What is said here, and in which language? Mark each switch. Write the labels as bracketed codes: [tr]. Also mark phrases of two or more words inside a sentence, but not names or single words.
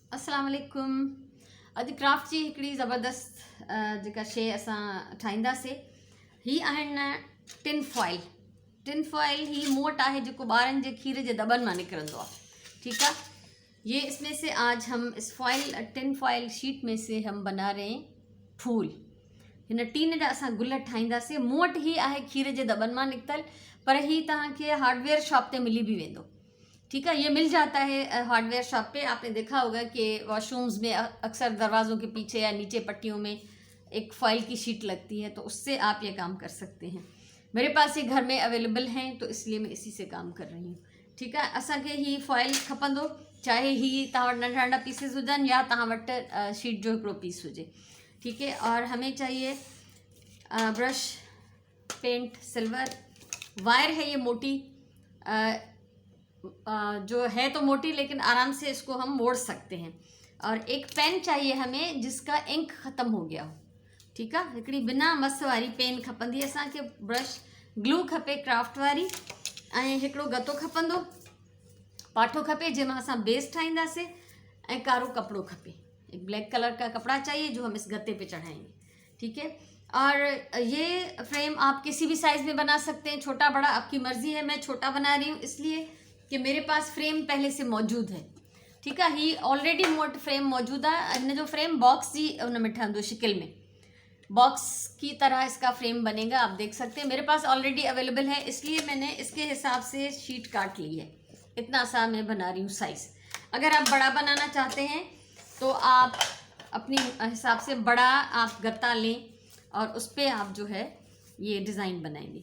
[ar] السلام عليكم. [sd] अॼु क्राफ्ट जी हिकिड़ी ज़बरदस्त जेका शइ असां ठाहींदासीं ही आहिनि [en] tin foil. tin foil [sd] ही मूं वटि आहे जेको ॿारनि जे खीर जे दॿनि मां निकिरंदो आहे। ठीकु आहे, [hi] ये इसमें से आज हम इस [en] tin foil sheet [hi] में से हम बना रहे हैं फूल। [sd] हिन टीन जा असां गुल ठाहींदासीं। मूं वटि ही आहे खीर जे दॿनि मां निकितल, पर ही तव्हांखे [en] hardware shop [sd] ते मिली भी वेंदो। [hi] ठीक है, ये मिल जाता है [en] hardware shop [hi] पे। आपने देखा होगा कि वॉशरूम्स में अक्सर दरवाज़ों के पीछे या नीचे पट्टियों में एक फॉइल की शीट लगती है, तो उससे आप ये काम कर सकते हैं। मेरे पास ये घर में अवेलेबल हैं, तो इसलिए मैं इसी से काम कर रही हूँ। ठीक है, [sd] असांखे ही फॉइल खपंदो, चाहे ही तव्हां वटि नंढा नंढा पीसेस हुजनि या तव्हां वटि शीट जो हिकिड़ो पीस हुजे। [hi] ठीक है, और हमें चाहिए [en] brush, paint, silver, wire [hi] है ये मोटी, जो है तो मोटी लेकिन आराम से इसको हम मोड़ सकते हैं। और एक पेन चाहिए हमें जिसका इंक ख़त्म हो गया हो। ठीक है, [sd] हिकिड़ी बिना मस वारी पेन खपंदी असांखे। [en] brush, glue [sd] खपे क्राफ्ट वारी, ऐं हिकिड़ो गतो खपंदो, पाठो खपे जंहिंमां असां बेस ठाहींदासीं, ऐं कारो कपिड़ो खपे। [hi] एक [en] black colour [hi] का कपड़ा चाहिए जो हम इस गत्ते पे चढ़ाएंगे। ठीक है, और ये फ्रेम आप किसी भी साइज़ में बना सकते हैं, छोटा बड़ा आपकी मर्ज़ी है। मैं छोटा बना रही हूँ इसलिए कि मेरे पास फ्रेम पहले से मौजूद है। ठीक है, [sd] ही ऑलरेडी मूं वटि फ्रेम मौजूद है। हिन जो फ्रेम बॉक्स जी उन में ठहंदो, शिकिल में [hi] बॉक्स की तरह इसका फ्रेम बनेगा। आप देख सकते हैं मेरे पास [en] already available [hi] है, इसलिए मैंने इसके हिसाब से शीट काट ली है। इतना सा मैं बना रही हूँ साइज़। अगर आप बड़ा बनाना चाहते हैं तो आप अपनी हिसाब से बड़ा आप गत्ता लें और उस पर आप जो है ये डिज़ाइन बनाएंगे।